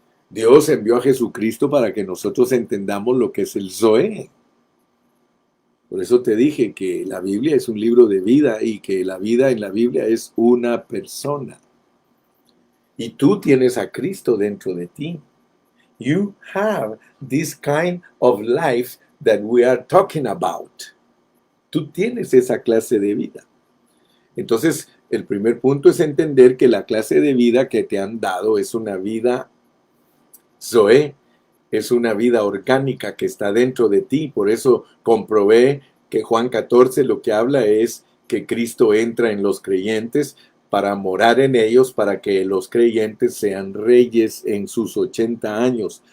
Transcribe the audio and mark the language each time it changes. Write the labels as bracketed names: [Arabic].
[Spanish] Dios envió a Jesucristo para que nosotros entendamos lo que es el Zoé. Por eso te dije que la Biblia es un libro de vida y que la vida en la Biblia es una persona. Y tú tienes a Cristo dentro de ti. [English] You have this kind of life that we are talking about. [Spanish] Tú tienes esa clase de vida. Entonces, el primer punto es entender que la clase de vida que te han dado es una vida Zoé, es una vida orgánica que está dentro de ti. Por eso comprobé que Juan 14 lo que habla es que Cristo entra en los creyentes para morar en ellos, para que los creyentes sean reyes en sus 80 años.